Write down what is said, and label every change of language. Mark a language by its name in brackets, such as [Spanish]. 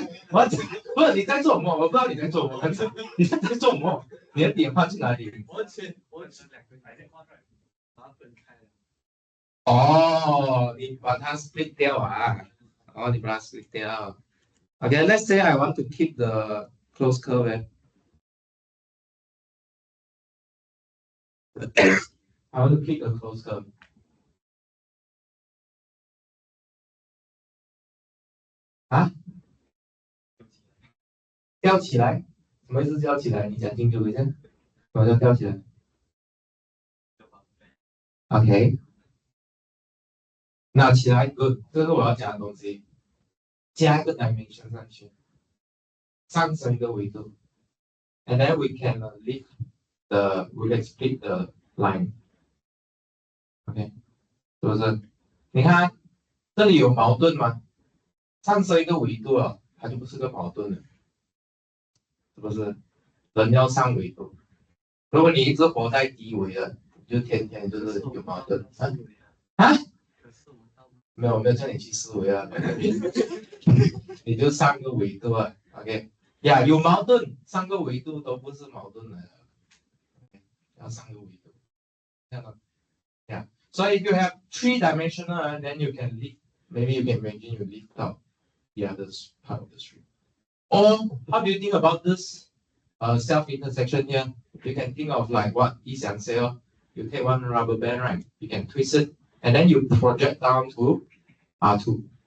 [Chinese] 我不是你在做什么？我不知道你在做什么，你在做什么？你的点放去哪里？我两个白线画出来，把它分开了。哦，你把它 split 掉啊？哦，你把它 split 掉。 [English] Okay, let's say I want to keep the closed curve. I want to click a closed curve. [Chinese] 啊？吊起来？什么意思吊起来？你讲清楚一下。什么叫吊起来 ？OK， 那起来，good，这是我要讲的东西。加一个 dimension 上去，上升一个维度， [English] and then we can lift we can split the line。 [Chinese] OK， 是不是？你看这里有矛盾吗？上升一个维度了，它就不是个矛盾了，是不是？人要上维度，如果你一直活在低维了，就天天就是有矛盾啊？没有叫你去思维啊，你就上个维度啊 ，OK， 呀，有矛盾，上个维度都不是矛盾来的，要上个维度，这样的，yeah. [English] So if you have 3-dimensional, then you can lift. Maybe you can imagine you lift out the other part of the string. Or how do you think about this self-intersection here? You can think of like what Yi Xiang said. You take one rubber band, right? You can twist it, and then you project down to R2.